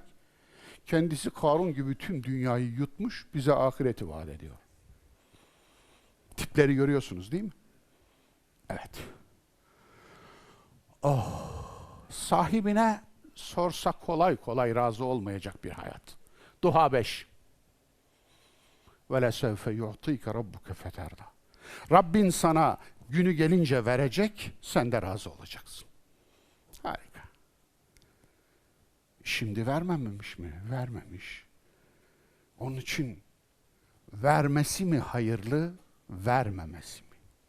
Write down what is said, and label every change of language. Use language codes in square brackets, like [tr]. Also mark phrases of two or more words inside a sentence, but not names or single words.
[tr] Kendisi Karun gibi tüm dünyayı yutmuş, bize ahireti vaat ediyor. Tipleri görüyorsunuz değil mi? Evet. Sahibine sorsa kolay kolay razı olmayacak bir hayat. Duha 5. [ar] وَلَسَوْفَ يُعْطِيكَ رَبُّكَ فَتَرْضَى. [tr] Rabbin sana günü gelince verecek, sen de razı olacaksın. Harika. Şimdi vermemiş mi? Vermemiş. Onun için vermesi mi hayırlı, vermemesi mi?